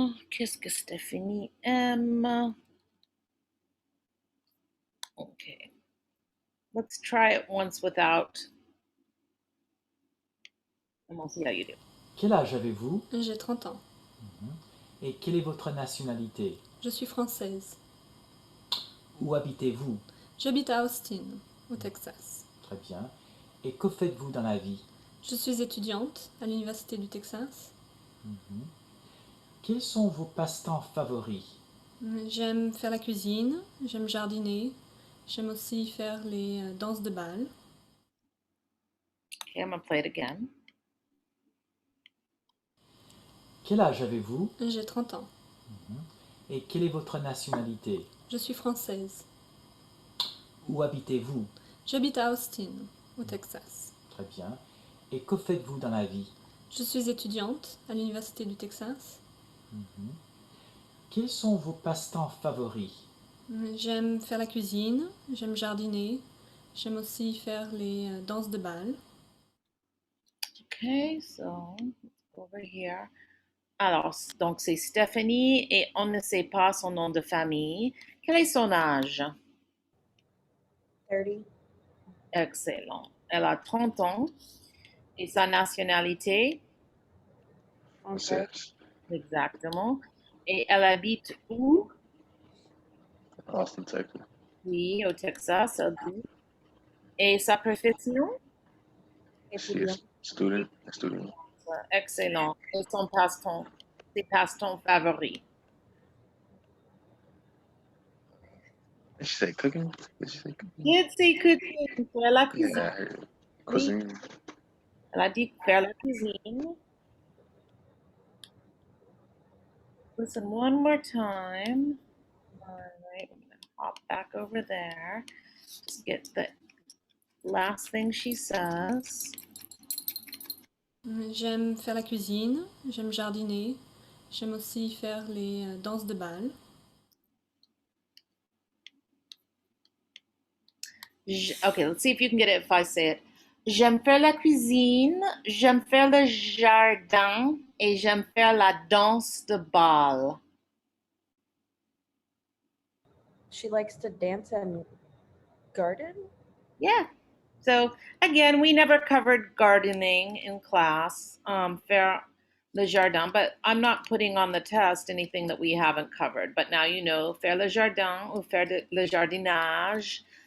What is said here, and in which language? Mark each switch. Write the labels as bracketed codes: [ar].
[fr] Qu'est-ce que Stephanie aime? [en] Okay, let's try it once without, and we'll see how you do. [fr] Quel âge avez-vous? J'ai 30 ans. Et quelle est votre nationalité? Je suis française. Où habitez-vous? J'habite à Austin, au Texas. Très bien. Et que faites-vous dans la vie? Je suis étudiante à l'Université du Texas. Quels sont vos passe-temps favoris? J'aime faire la cuisine, j'aime jardiner, j'aime aussi faire les danses de bal. [en] Okay, I'm gonna play it again. [fr] Quel âge avez-vous? J'ai 30 ans. Et quelle est votre nationalité? Je suis française. Où habitez-vous? J'habite à Austin, au Texas. Très bien. Et que faites-vous dans la vie? Je suis étudiante à l'Université du Texas. Quels sont vos passe-temps favoris? J'aime faire la cuisine, j'aime jardiner, j'aime aussi faire les danses de bal. [en] Okay, so let's go over here. [fr] Alors, donc c'est Stephanie et on ne sait pas son nom de famille. Quel est son âge? 30. Excellent. Elle a 30 ans et sa nationalité? [en] Okay. [fr] Exactement. Et elle habite où? Austin, Texas. Oui, au Texas. Elle dit. Et sa profession? [en] She's a student. [fr] Excellent. Et son passe-temps? Ses passe-temps favoris? [en] Did she say cooking? Did say cooking, [fr] faire la cuisine. [en] Yeah, I heard. Cuisine. [fr] Elle a dit faire la cuisine. [en] Listen one more time. All right, I'm gonna hop back over there. Just get the last thing she says. [fr] J'aime faire la cuisine, j'aime jardiner, j'aime aussi faire les danses de bal. [en] Okay, let's see if you can get it if I say it. [fr] J'aime faire la cuisine, j'aime faire le jardin et j'aime faire la danse de bal. [en] She likes to dance and garden? Yeah. So again, we never covered gardening in class, [fr] faire le jardin, [en] but I'm not putting on the test anything that we haven't covered. But now you know, [fr] faire le jardin ou faire le jardinage.